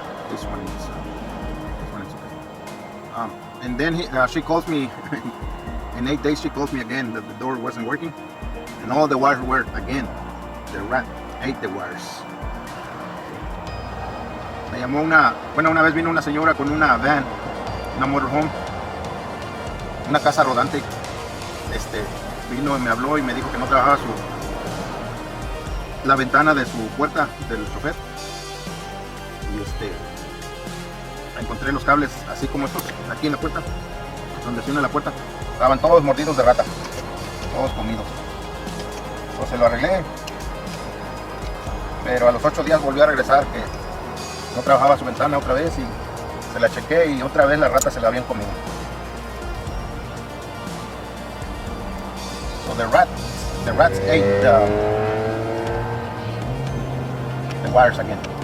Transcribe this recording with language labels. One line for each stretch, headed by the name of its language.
English: This one is okay. And then she calls me in 8 days. She calls me again that the door wasn't working, and all the wires were again. The rat ate the wires.
Spanish: Me llamó una vez vino una señora con una van, una motorhome, una casa rodante. Vino y me habló y me dijo que no trabajaba la ventana de su puerta del chofer. Y encontré los cables así como estos, aquí en la puerta, donde se une la puerta. Estaban todos mordidos de rata, todos comidos. Entonces lo arreglé, pero a los 8 días volvió a regresar que no trabajaba su ventana otra vez, y se la chequé y otra vez las ratas se la habían comido.
English: So the rats ate the wires again.